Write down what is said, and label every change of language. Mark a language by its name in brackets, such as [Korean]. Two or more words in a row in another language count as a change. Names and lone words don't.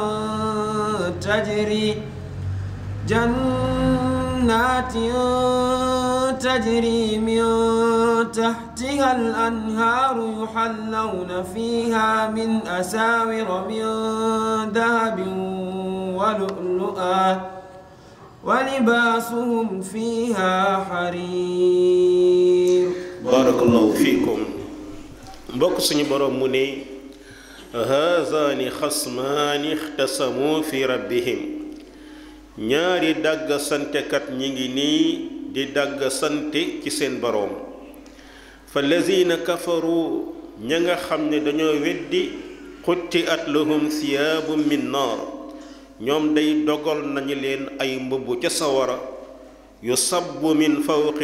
[Arabic] تجري من تحتها الأنهار يحلون فيها من أساور من ذهب ولؤلؤا ولباسهم فيها حرير بارك الله فيكم [Wolof] mbokk suñu borom mu ne [Arabic] هذان خصمان اختصموا في ربهم [Wolof] ñaari dàgg santekat ñi ngi nii di dàgg sante ci seen boroom [Arabic] فالذين كفروا [Wolof] ña nga xam ne dañoo weddi [Arabic] قطعت لهم ثياب من نار [Wolof] ñoom day dogal nañu leen ay mbubb ca sawara [Arabic] يصب من فوق